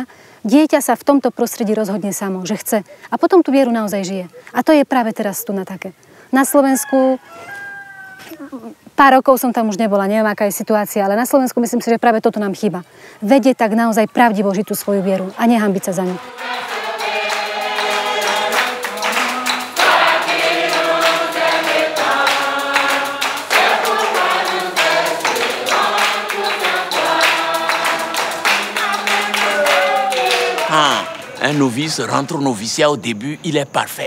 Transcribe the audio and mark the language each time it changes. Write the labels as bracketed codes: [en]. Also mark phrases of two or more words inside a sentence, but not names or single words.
[sk] Dieťa sa v tomto prostredí rozhodne samo, že chce. A potom tú vieru naozaj žije. A to je práve teraz tu na také. Na Slovensku pár rokov som tam už nebola, neviem, aká je situácia, ale na Slovensku myslím si, že práve toto nám chýba. Vedieť tak naozaj pravdivo žiť tú svoju vieru a nehanbiť sa za ňu. [fr] Un novice rentre au noviciat au début, il est parfait.